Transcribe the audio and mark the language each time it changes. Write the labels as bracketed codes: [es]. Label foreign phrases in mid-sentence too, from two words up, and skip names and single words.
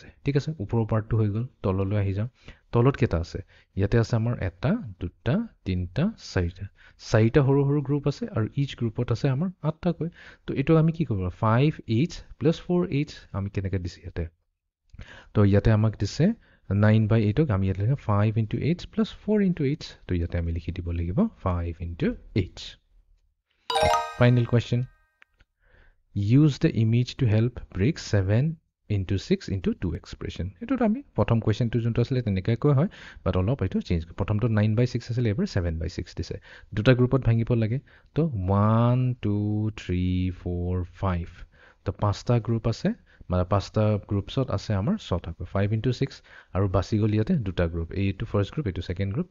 [as] ঠিক আছে ওপৰৰ পাৰ্টটো হৈ গ'ল তললৈ আহি যাওঁ তলত কেইটা আছে ইয়াতে আছে আমাৰ 1টা 2টা 3টা 4টা সৰু সৰু গ্ৰুপ আছে আৰু [en] each groupত [as] আছে আমাৰ 8টাকৈ। তো এইটো আমি কি কৰিব 5h প্লাছ 4h আমি কেনেকৈ দিছে ইয়াতে। তো ইয়াতে আমাক দিছে 9 by 8ক আমি ইয়াতে [en] 5 into h plus 4 into h। [as] তো ইয়াতে আমি লিখি দিব লাগিব [en] 5 into h। Final question use the image to help break 7 into 6 into 2 expression. [as] এইটোত আমি প্ৰথম কুৱেশ্যনটো যোনটো আছিলে তেনেকৈ কোৱা হয় বাট অলপ এইটো চেঞ্জ প্ৰথমটো 9 by 6 আছিলে এবাৰ 7 by 6 দিছে দুটা গ্ৰুপত ভাঙিব লাগে। তো 1 2 3 4 5 তো 5টা গ্ৰুপ আছে মানে 5টা গ্ৰুপছত আছে আমাৰ 6টাকৈ [en] 5 into 6 [as] আৰু বাছি গ'ল ইয়াতে দুটা গ্ৰুপ এইটো [en] first group [as] এইটো [en] second group.